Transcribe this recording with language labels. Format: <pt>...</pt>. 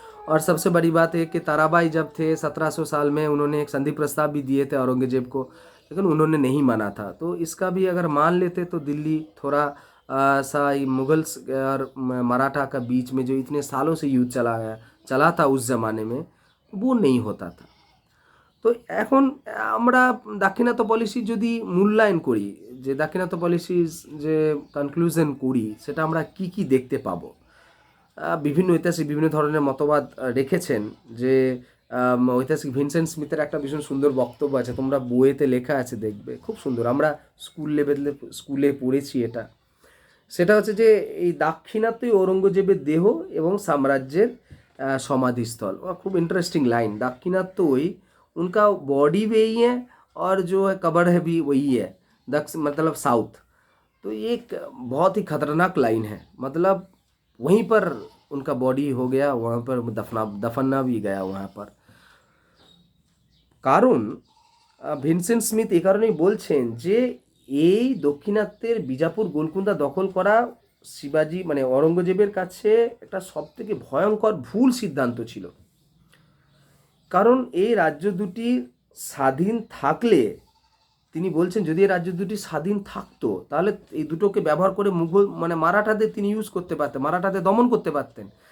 <hi>और सबसे बड़ी बात है कि ताराबाई जब थे 1700 साल में, उन्होंने एक संधि प्रस्ताव भी दिए थे औरंगजेब को, लेकिन उन्होंने नहीं माना था। तो इसका भी अगर मान लेते तो दिल्ली थोड़ा सा मुगल्स और मराठा का बीच में जो इतने सालों से युद्ध चला था उस ज़माने में, वो नहीं होता था।</hi> <bn>তো এখন আমরা দাক্ষিণাত্য পলিসি যদি মূল্যায়ন করি, যে দাক্ষিণাত্য পলিসির যে কনক্লুশন করি, সেটা আমরা কি কি দেখতে পাবো। বিভিন্ন ঐতিহাসিক বিভিন্ন ধরনের মতবাদ রেখেছেন। যে ঐতিহাসিক ভিনসেন্ট স্মিথের একটা ভীষণ সুন্দর বক্তব্য আছে, তোমরা বইয়েতে লেখা আছে, দেখবে খুব সুন্দর, আমরা স্কুলে পড়েছি এটা। সেটা হচ্ছে যে এই দাক্ষিণাত্যই औरंगजेबের দেহ এবং সাম্রাজ্যের समाधिस्थल।</bn> <hi>और खूब इंटरेस्टिंग लाइन, दाक्षिणात्य उनका बॉडी भी यही है और जो है कब्र है भी वही है, दक्ष मतलब साउथ। तो ये एक बहुत ही खतरनाक लाइन है, मतलब वहीं पर उनका बॉडी हो गया, वहाँ पर दफना भी गया वहाँ पर।</hi> <bn>কারণ ভিনসেন্ট স্মিথ এই কারণেই বলছেন যে এই দক্ষিণাত্যের বিজাপুর গোলকুন্দা দখল করা শিবাজি মানে औरंगजेबের কাছে একটা সবথেকে ভয়ঙ্কর ভুল সিদ্ধান্ত ছিল। কারণ এই রাজ্য দুটি স্বাধীন থাকলে, তিনি বলছেন যদি এই রাজ্য দুটি স্বাধীন থাকতো তাহলে এই দুটোকে ব্যবহার করে মুঘল মানে মারাঠাদের তিনি ইউজ করতে পারতেন, মারাঠাদের দমন করতে পারতেন।</bn>